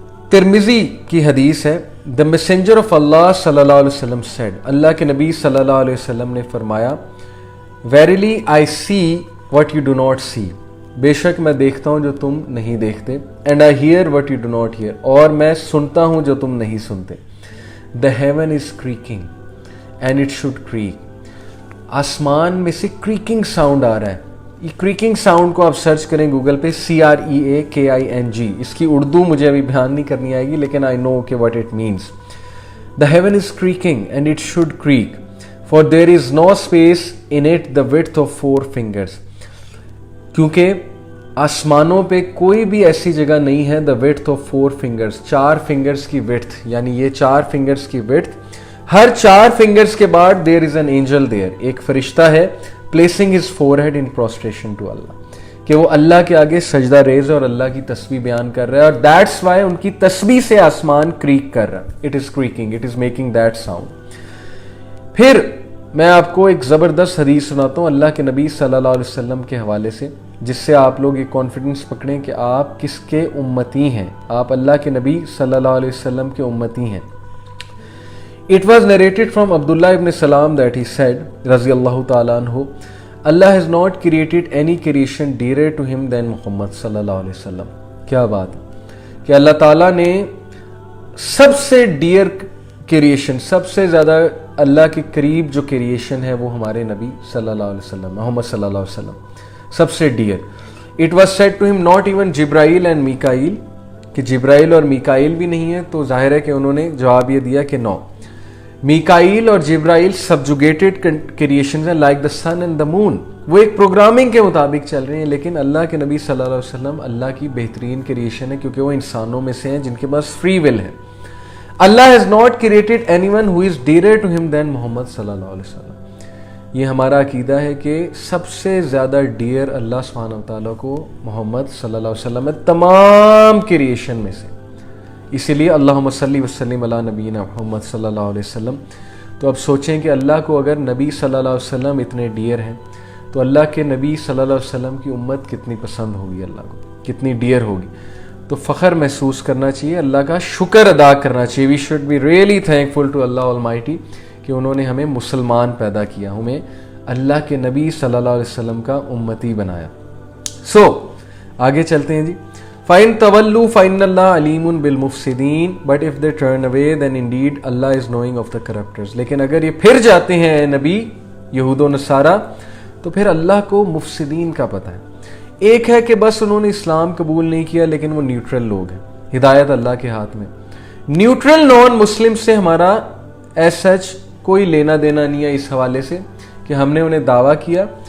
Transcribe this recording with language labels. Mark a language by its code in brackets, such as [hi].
[ur] ترمذی کی حدیث ہے, [en] The Messenger of Allah [ur] صلی اللہ علیہ وسلم said, اللہ کے نبی صلی اللہ علیہ وسلم نے فرمایا, [en] Verily I see what you do not see, [ur] بے شک میں دیکھتا ہوں جو تم نہیں دیکھتے. [en] And I hear what you do not hear, [ur] اور میں سنتا ہوں جو تم نہیں سنتے. [en] The heaven is creaking and it should creak. [ur] آسمان میں سے کریکنگ ساؤنڈ آ رہا ہے. یہ کریکنگ ساؤنڈ کو آپ سرچ کریں گوگل پہ, CREAKING. اس کی اردو مجھے ابھی بیان نہیں کرنی آئے گی, لیکن [en] I know [ur] کہ [en] what it means. The heaven is creaking and it should creak, for there is no space in it the width of 4 fingers. [ur] کیونکہ آسمانوں پہ کوئی بھی ایسی جگہ نہیں ہے [en] the width of 4 fingers, [ur] 4 fingers کی width, یعنی یہ 4 fingers کی width. ہر 4 fingers کے بعد [en] there is an angel there, [ur] ایک فرشتہ ہے, [en] placing his forehead in prostration to Allah, [ur] کہ وہ اللہ کے آگے سجدہ ریز اور اللہ کی تسبیح بیان کر رہا ہے. اور [en] that's why [ur] ان کی تسبیح سے آسمان کریک کر رہا ہے. [en] It is creaking, it is making that sound. [ur] پھر میں آپ کو ایک زبردست حدیث سناتا ہوں اللہ کے نبی صلی اللہ علیہ وسلم کے حوالے سے, جس سے آپ لوگ یہ کانفیڈنس پکڑیں کہ آپ کس کے امتی ہیں. آپ اللہ کے نبی صلی اللہ علیہ وسلم کے امتی ہیں. [en] It was narrated from Abdullah ibn Salam that he said, [ar] رضی اللہ تعالیٰ عنہ, [en] Allah has not created any creation dearer to him than Muhammad صلی اللہ علیہ وسلم. [ur] کیا بات ہے کہ اللہ تعالیٰ نے سب سے ڈیئر کریشن, سب سے زیادہ اللہ کے قریب جو کریشن ہے وہ ہمارے نبی صلی اللہ علیہ وسلم, محمد صلی اللہ علیہ وسلم, سب سے dear. [en] It was said to him not even Jibrail and Mikail, [ur] کہ جبرائیل اور میکائیل بھی نہیں ہے. تو ظاہر ہے کہ انہوں نے جواب یہ دیا کہ نو, میکائیل اور جبرائیل سبجوگیٹڈ کریشنز ہیں, [en] Like the sun and the moon. [ur] وہ ایک پروگرامنگ کے مطابق چل رہے ہیں. لیکن اللہ کے نبی صلی اللہ علیہ وسلم اللہ کی بہترین کریشن ہے, کیونکہ وہ انسانوں میں سے ہیں جن کے پاس فری ول ہے. [en] اللہ has not created anyone who is dearer to him than محمد صلی اللہ علیہ وسلم. [ur] یہ ہمارا عقیدہ ہے کہ سب سے زیادہ ڈیئر اللہ سبحانہ و تعالیٰ کو محمد صلی اللہ علیہ وسلم ہے تمام کریشن میں سے. اسی لیے اللہم صلی وسلم علی نبینا محمد صلی اللہ علیہ وسلم. تو اب سوچیں کہ اللہ کو اگر نبی صلی اللہ علیہ وسلم اتنے ڈیئر ہیں تو اللہ کے نبی صلی اللہ علیہ وسلم کی امت کتنی پسند ہوگی, اللہ کو کتنی ڈیئر ہوگی. تو فخر محسوس کرنا چاہیے, اللہ کا شکر ادا کرنا چاہیے. [en] we should be really thankful to اللہ almighty [ur] کہ انہوں نے ہمیں مسلمان پیدا کیا, ہمیں اللہ کے نبی صلی اللہ علیہ وسلم کا امتی بنایا. سو آگے چلتے ہیں جی. [ar] فَإِن تَوَلُّوا فَإِنَّ اللَّهَ عَلِيمٌ بِالْمُفْسِدِينَ [en] But if they turn away then indeed Allah is knowing of the corruptors. [ur] لیکن اگر یہ پھر جاتے ہیں اے نبی یہود و نصارہ تو پھر اللہ کو مفسدین کا پتہ ہے. ایک ہے کہ بس انہوں نے اسلام قبول نہیں کیا لیکن وہ نیوٹرل لوگ ہیں, ہدایت اللہ کے ہاتھ میں. نیوٹرل نان مسلم سے ہمارا ایز سچ کوئی لینا دینا نہیں ہے اس حوالے سے کہ ہم نے انہیں دعویٰ کیا.